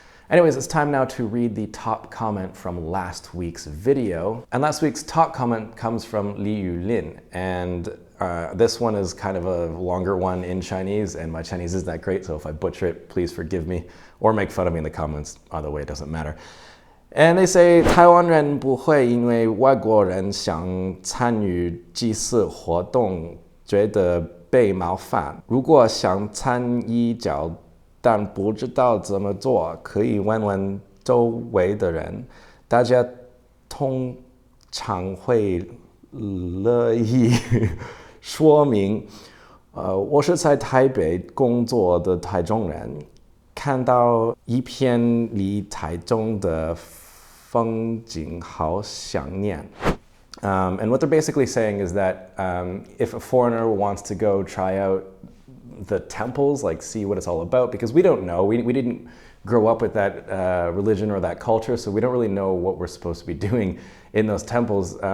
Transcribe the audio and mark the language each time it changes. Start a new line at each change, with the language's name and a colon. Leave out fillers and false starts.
English: Anyways, it's time now to read the top comment from last week's video. And last week's top comment comes from Li Yulin. And this one is kind of a longer one in Chinese, and my Chinese isn't that great, so if I butcher it, please forgive me, or make fun of me in the comments. Either way, it doesn't matter.
Chinese: And they say, 台湾人不会因为外国人想参与祭祀活动觉得被冒犯。如果想参与角但不知道怎么做，可以问问周围的人，大家通常会乐意说明。我是在台北工作的台中人，看到一片离台中的风景好想念。
English: And what they're basically saying is that if a foreigner wants to go try out the temples, like see what it's all about, because we don't know, we didn't grow up with that religion or that culture, so we don't really know what we're supposed to be doing in those temples.